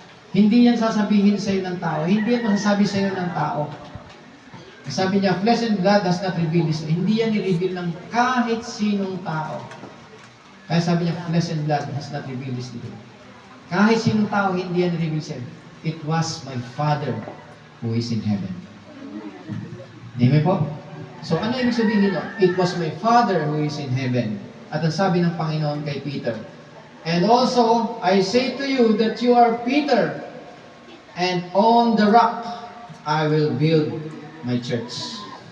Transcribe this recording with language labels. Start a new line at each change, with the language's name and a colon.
Filipino: Hindi yan sasabihin sa'yo ng tao. Hindi yan masasabi sa'yo ng tao. Sabi niya,
English: flesh and blood has not revealed this.
Filipino: Hindi yan i-reveal ng kahit sinong tao. Kaya sabi niya,
English: flesh and blood has not revealed this to you.
Filipino: Kahit sinong tao, hindi yan i-reveal sa'yo.
English: It was my Father who is in heaven. Amen po? So,
Filipino: ano ibig sabihin nyo?
English: It was my Father who is in heaven.
Filipino: At ang sabi ng Panginoon kay Peter,
English: and also, I say to you that you are Peter, and on the rock I will build my church.